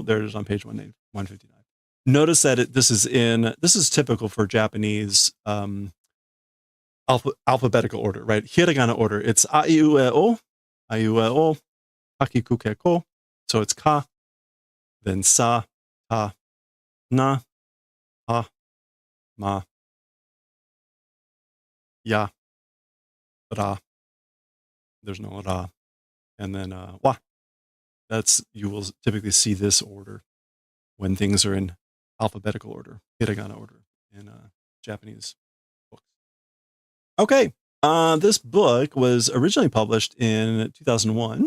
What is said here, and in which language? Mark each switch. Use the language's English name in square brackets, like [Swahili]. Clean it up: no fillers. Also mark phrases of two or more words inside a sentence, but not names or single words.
[English] There it is on page 159. Notice that this is typical for Japanese alphabetical order, right? Hiragana order. It's [Japanese] aiueo, hakikukeko. [English] So it's [Japanese] ka, then sa, ta, na, ha, ma, ya, ra. [English] There's no ra. And then wa. You will typically see this order when things are in alphabetical order, hiragana order in Japanese books. Okay. This book was originally published in 2001.